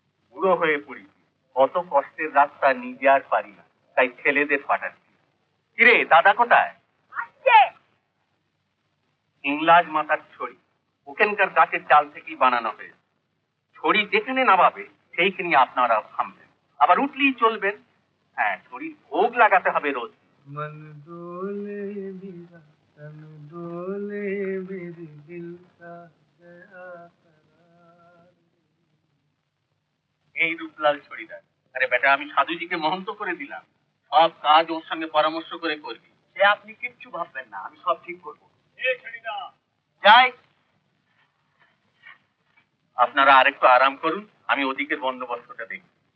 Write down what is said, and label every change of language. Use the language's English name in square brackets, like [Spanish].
[Bangla] বুড়ো হয়ে পড়ি, কত কষ্টের রাস্তা নিজে আর পারি না, তাই ছেলেদের পাঠাচ্ছি। কিরে দাদা কোথায়? ইংলাজ মাথার ছড়ি, ওখানকার গাছের ডাল থেকেই বানানো হয়েছে। ছড়ি যেখানে নামাবে সেইখানে আপনারা থামবেন, আবার উঠলেই চলবেন। হ্যাঁ, ছড়ির ভোগ লাগাতে হবে রোজ। [Hindi] मन डोले मेरा तन डोले मेरे दिल का गया करार। [Bangla] এই রূপলাল ছড়িদার। আরে বেটা, আমি সাধুজিকে মহন্ত করে দিলাম, সব কাজ ওর সঙ্গে পরামর্শ করে করবি। সে আপনি কিচ্ছু ভাববেন না, আমি সব ঠিক করবো। যাই, আপনারা আরেকটু আরাম করুন, আমি ওদিকের বন্দোবস্তটা দেখি।